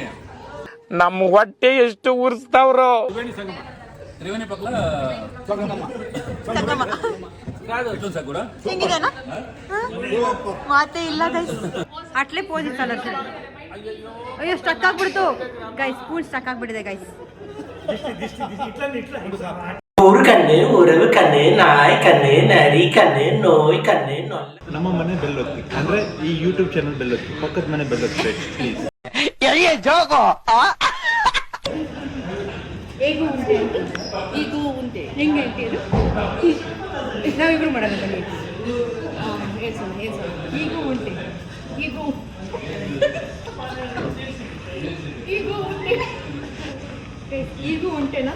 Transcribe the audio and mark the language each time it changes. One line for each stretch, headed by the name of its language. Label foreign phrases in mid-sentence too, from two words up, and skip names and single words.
Kannada: ನಮ್ಮ ಹೊಟ್ಟೆ ಎಷ್ಟು ಉರ್ಸ್ತಾವ್ರೋ. ತ್ರಿವೇಣಿ ಪಕ್ಕ ಕೂಡ ಮಾತೇ ಇಲ್ಲ ಗೈಸ್. ಅಟ್ಲೇ ಪೋಸಿಷನ್ ಅಯ್ಯೋ ಸ್ಟಕ್ ಆಗ್ಬಿಡ್ತು ಗೈಸ್, ಸ್ಪೂನ್ ಸ್ಟಕ್ ಆಗ್ಬಿಟ್ಟಿದೆ ಗೈಸ್.
Tamil: ஒரு கண்ணு உறவு கண்ணு நாய் கண்ணு நரி கண்ணு நோய் கண்ணு நொல்ல.
Kannada: ನಮ್ಮ ಮನೆ ಬೆಲ್ಲೊತ್ತಿ ಅಂದ್ರೆ ಈ ಯೂಟ್ಯೂಬ್ ಚಾನಲ್ ಬೆಲ್ಲೊತ್ತಿ, ಪಕ್ಕದ ಮನೆ ಬೆಲ್ಲೊತ್ತಿ ಪ್ಲೀಸ್. ಈಗೂ ಉಂಟೆ ಹೆಂಗೆ ಅಂತೀರು? ನಾವಿಬ್ರು ಮಾಡೋಣ ಬನ್ನಿ. ಈಗೂ ಉಂಟೆ ಈಗೂ ಉಂಟೆನಾ?